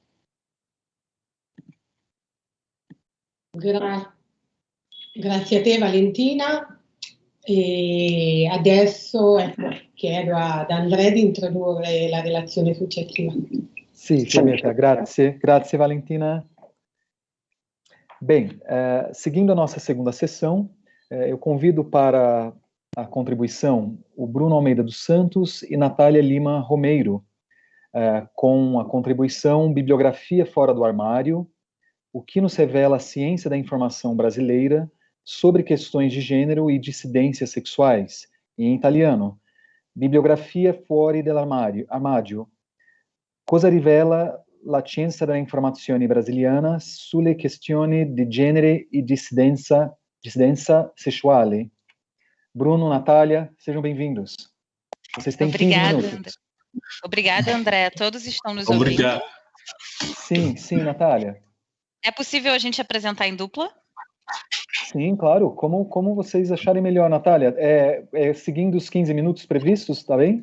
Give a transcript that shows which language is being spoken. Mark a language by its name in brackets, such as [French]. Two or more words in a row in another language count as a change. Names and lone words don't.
[Italian] Grazie a te Valentina, e adesso chiedo ad Andrea di introdurre la relazione successiva. Sì, Fiametta, grazie Valentina. [Portuguese] Bem, seguindo a nossa segunda sessão, eu convido para a contribuição o Bruno Almeida dos Santos e Natália Lima Romeiro, com a contribuição Bibliografia Fora do Armário, o que nos revela a ciência da informação brasileira sobre questões de gênero e dissidências sexuais, em italiano, Bibliografia Fuori dall'Armadio, cosa rivela la scienza della informazione brasiliana sulle questioni di genere e dissidenza sessuale. Bruno, Natália, sejam bem-vindos. Vocês têm 15 minutos. Obrigada, André. Todos estão nos ouvindo? Obrigado. Sim, Natália. É possível a gente apresentar em dupla? Sim, claro. Como vocês acharem melhor, Natália? Seguindo os 15 minutos previstos, tá bem?